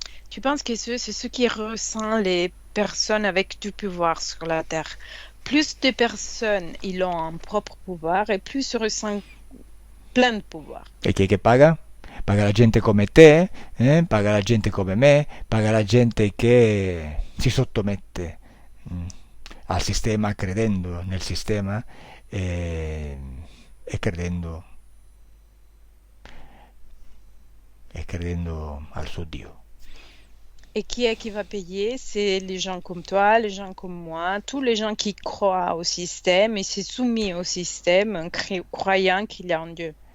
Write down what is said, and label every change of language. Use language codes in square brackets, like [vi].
[fr] Tu penses que c'est ce qui ressent les personnes avec du pouvoir sur la Terre. Plus de personnes ils ont un propre pouvoir et plus ils ressentent plein de pouvoir. [it] E chi è che paga? Paga la gente come te, paga la gente come me, paga la gente che si sottomette al sistema credendo nel sistema e credendo al suo Dio. [fr] Et qui est qui va payer? C'est les gens comme toi, les gens comme moi, tous les gens qui croient au système et s'est soumis au système, croyant qu'il y a un Dieu.